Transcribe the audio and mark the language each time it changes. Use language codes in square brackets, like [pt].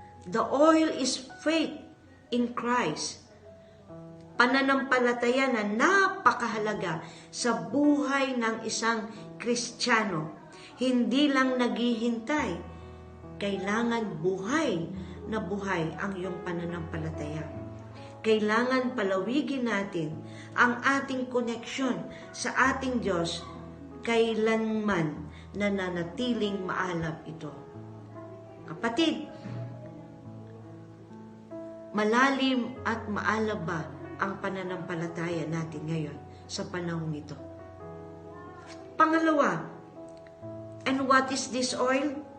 [en] The oil is faith in Christ. [tl] Pananampalataya na napakahalaga sa buhay ng isang Kristiyano. Hindi lang naghihintay. Kailangan buhay na buhay ang iyong pananampalataya. Kailangan palawigin natin ang ating koneksyon sa ating Diyos kailanman nananatiling maalab ito. Kapatid, malalim at maalab ba ang pananampalataya natin ngayon sa panahong ito? Pangalawa, [en] and what is this oil?